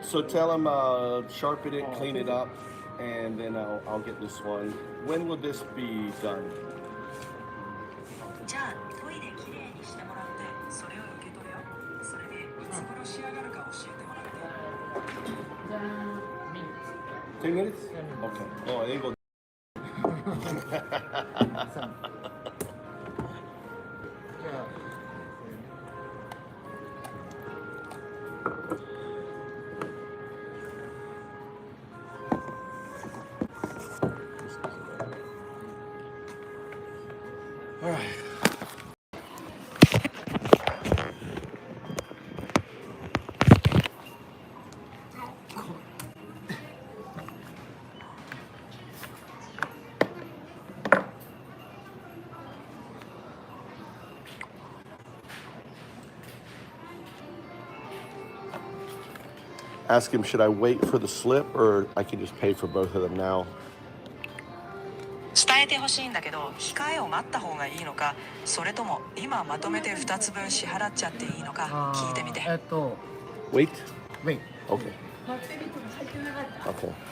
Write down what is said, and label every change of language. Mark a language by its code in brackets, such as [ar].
[en] So tell him sharpen it, clean it up, and then I'll get this one. When will this be done? [ja] じゃあトイレきれいにしてもらってそれを受け取るよ。それでいつ頃仕上がるか教えてもらって。じゃあ、 [en] 2 minutes? Okay. Oh, ain't go. Ask him, should I wait for the slip or I can just pay for both of them now? [ja] 伝えてほしいんだけど、控えを待った方がいいのか、それとも今まとめて2つ分支払っちゃっていいのか聞いてみて。 [en] Wait? Wait. Okay. Okay.